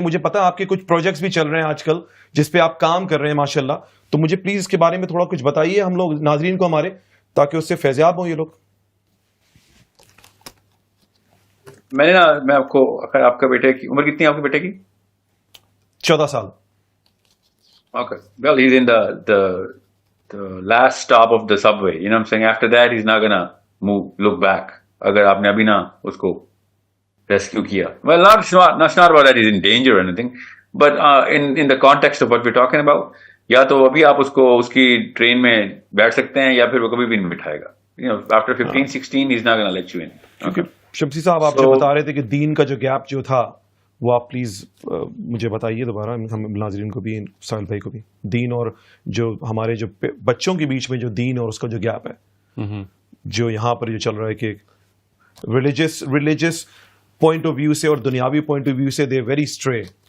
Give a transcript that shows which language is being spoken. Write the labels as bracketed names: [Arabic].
[Urdu] مجھے پتا آپ کے کچھ پروجیکٹس بھی چل رہے ہیں آج کل جس پہ آپ کام کر رہے ہیں ماشاءاللہ, تو مجھے پلیز اس کے بارے میں تھوڑا کچھ بتائیے ہم لوگ ناظرین کو ہمارے, تاکہ اس سے فیضیاب ہوں یہ لوگ. میں آپ کو, آپ کا بیٹے کی عمر کتنی ہے؟ آپ کے بیٹے کی 14 سال. [English] Okay. Well, he's in the last stop of the subway. You know what I'm saying? After that, he's not gonna look back. [Urdu] اگر آپ نے ابھی نہ اس کو ریسکیو کیا. [English] Well, not about that he's in danger or anything, but in the context of what we're talking about, [Urdu] یا تو ابھی آپ اس کو اس کی ٹرین میں بیٹھ سکتے ہیں یا پھر وہ کبھی بھی نہیں بٹھائے گا. [English] You know, after 15-16, he's not gonna let you in. Okay. [Urdu] شمسی صاحب آپ جو بتا رہے تھے کہ دین کا جو گیپ جو تھا وہ آپ پلیز مجھے بتائیے دوبارہ, ہم ناظرین کو بھی, ساحل بھائی کو بھی, دین اور جو ہمارے جو بچوں کے بیچ میں جو دین اور اس کا جو گیپ ہے جو یہاں پر جو چل رہا ہے کہ ریلیجس پوائنٹ آف ویو سے اور دنیاوی پوائنٹ آف ویو سے [English] They very stray.